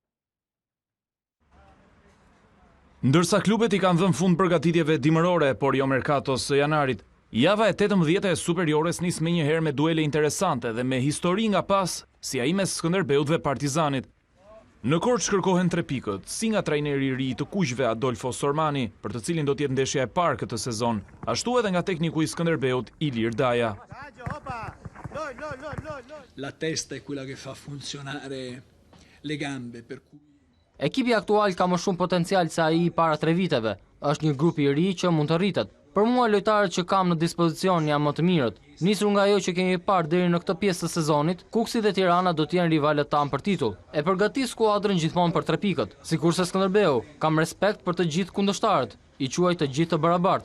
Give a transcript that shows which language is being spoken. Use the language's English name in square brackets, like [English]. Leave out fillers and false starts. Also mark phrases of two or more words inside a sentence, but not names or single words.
[Albanian] Ndërsa klubet i kanë dhënë fund përgatitjeve dimërore, por jo merkatos së janarit, java e 18 e superiores nis me një herë me duele interesante dhe me histori nga pas, si ai mes Skënderbeut dhe Partizanit. Në Korçë kërkohen 3 pikët, si nga trajneri i ri të kuqve Adolfo Sormani, për të cilin do të jetë ndeshja e parë këtë sezon, ashtu edhe nga tekniku i Skënderbeut Ilir Daja. [Italian] La testa è quella che fa funzionare le gambe, per cui [Albanian] ekipi aktual ka më shumë potencial se ai para 3 viteve. Është një grup i ri që mund të rritet. Për mua lojtarët që kam në dispozicion janë më të mirët. Nisur nga ajo që kemi parë deri në këtë pjesë të sezonit, Kuksi dhe Tirana do të jenë rivalët tanë për titull. E përgatis skuadrën gjithmonë për 3 pikët. Sikurse Skënderbeu, kam respekt për të gjithë kundërshtarët, i quaj të gjithë të barabartë.